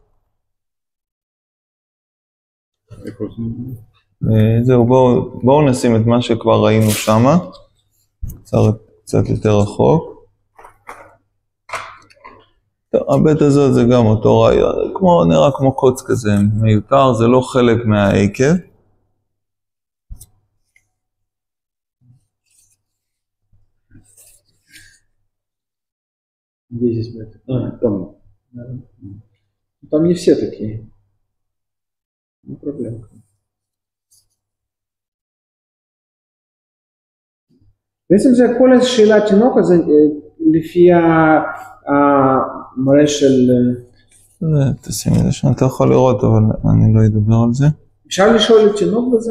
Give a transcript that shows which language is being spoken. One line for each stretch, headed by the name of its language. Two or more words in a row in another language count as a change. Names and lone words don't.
Hebrew: זהו, בואו נשים את מה שכבר ראינו שמה. קצת יותר רחוק. הבית הזאת זה גם אותו רעיון, נראה כמו קוץ כזה מיותר, זה לא חלק מהעקב.
Russian: Там не все такие. Не проблема.
Hebrew: בעצם זה כל השאלה תינוק הזה לפי המראה של... תשימי את זה שם, אתה יכול לראות, אבל אני לא אדבר על זה. אפשר לשאול את תינוק בזה?